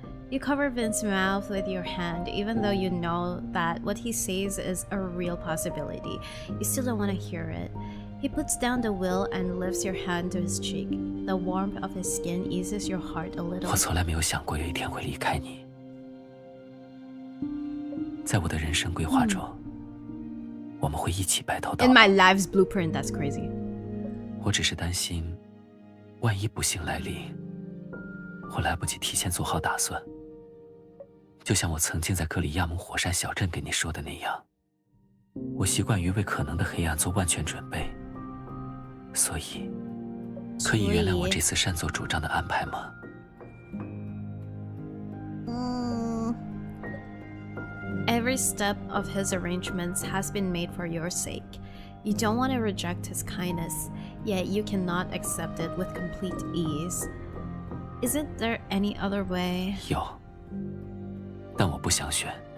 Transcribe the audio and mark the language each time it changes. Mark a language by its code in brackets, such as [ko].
[en] You cover Vince's mouth with your hand, even though you know that what he says is a real possibility. You still don't want to hear it. He puts down the will and lifts your hand to his cheek. The warmth of his skin eases your heart a little. [zh] 我从来没有想过有一天会离开你。在我的人生规划中，我们会一起白头到老。 [en] In my life's blueprint, that's crazy. [zh] 我只是担心，万一不幸来临。我来不及提前做好打算，就像我曾经在克里亚姆火山小镇跟你说的那样，我习惯于为可能的黑暗做万全准备，所以，可以原谅我这次擅作主张的安排吗？ [en] Every step of his arrangements has been made for your sake. You don't want to reject his kindness, yet you cannot accept it with complete ease. Isn't there any other way? [zh] 有，但我不想选。